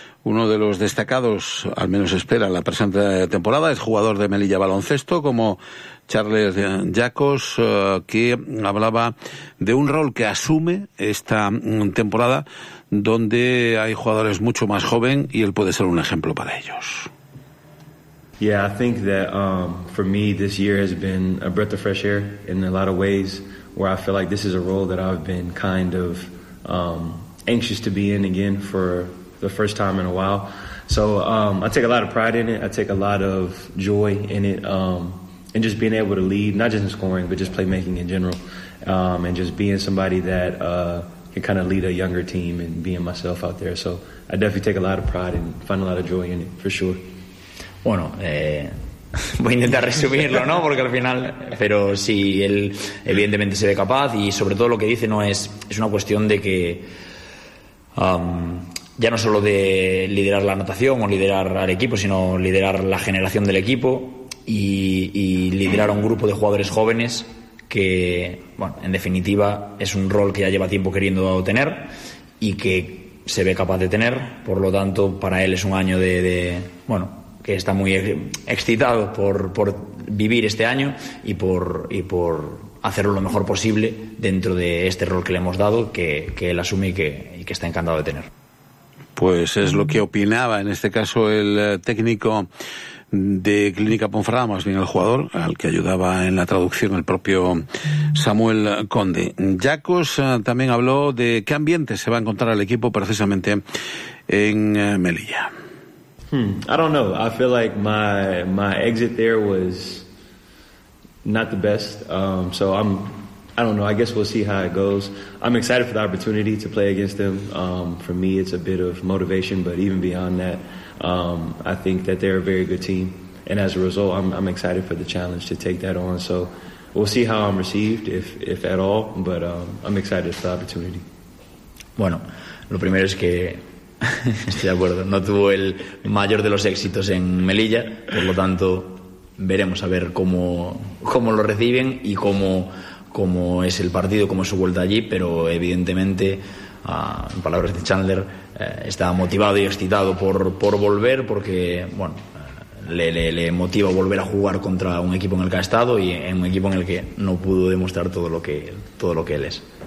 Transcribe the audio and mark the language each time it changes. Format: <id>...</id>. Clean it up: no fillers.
<es>Uno de los destacados, al menos espera, la presente temporada, es jugador de Melilla Baloncesto, como Charles Jacos, que hablaba de un rol que asume esta temporada, donde hay jugadores mucho más joven y él puede ser un ejemplo para ellos.</es> <en>Yeah, I think that for me this year has been a breath of fresh air in a lot of ways, where I feel like this is a role that I've been kind of anxious to be in again for the first time in a while. So I take a lot of pride in it. I take a lot of joy in it, and just being able to lead, not just in scoring, but just playmaking in general, and just being somebody that can kind of lead a younger team and being myself out there. So I definitely take a lot of pride and find a lot of joy in it, for sure.</en> <es>Bueno, voy a intentar resumirlo, ¿no? Porque al final, pero sí, él evidentemente se ve capaz y sobre todo lo que dice, ¿no? Es una cuestión de que ya no solo de liderar la natación o liderar al equipo, sino liderar la generación del equipo y liderar a un grupo de jugadores jóvenes que, bueno, en definitiva es un rol que ya lleva tiempo queriendo tener y que se ve capaz de tener. Por lo tanto, para él es un año de bueno, que está muy excitado por vivir este año y por hacerlo lo mejor posible dentro de este rol que le hemos dado, que él asume y que está encantado de tener. Pues es lo que opinaba en este caso el técnico de Clínica Ponferrada, más bien el jugador, al que ayudaba en la traducción el propio Samuel Conde. Jacos también habló de qué ambiente se va a encontrar el equipo precisamente en Melilla.</es> <en>I don't know. I feel like my exit there was not the best. I guess we'll see how it goes. I'm excited for the opportunity to play against them. For me, it's a bit of motivation, but even beyond that, I think that they're a very good team. And as a result, I'm excited for the challenge to take that on. So we'll see how I'm received, if at all, but I'm excited for the opportunity.</en> <es>Bueno, lo primero es que estoy de acuerdo, no tuvo el mayor de los éxitos en Melilla, por lo tanto veremos a ver cómo lo reciben y cómo es el partido, cómo es su vuelta allí, pero evidentemente, en palabras de Chandler, está motivado y excitado por volver, porque bueno, le motiva volver a jugar contra un equipo en el que ha estado y en un equipo en el que no pudo demostrar todo lo que él es.</es>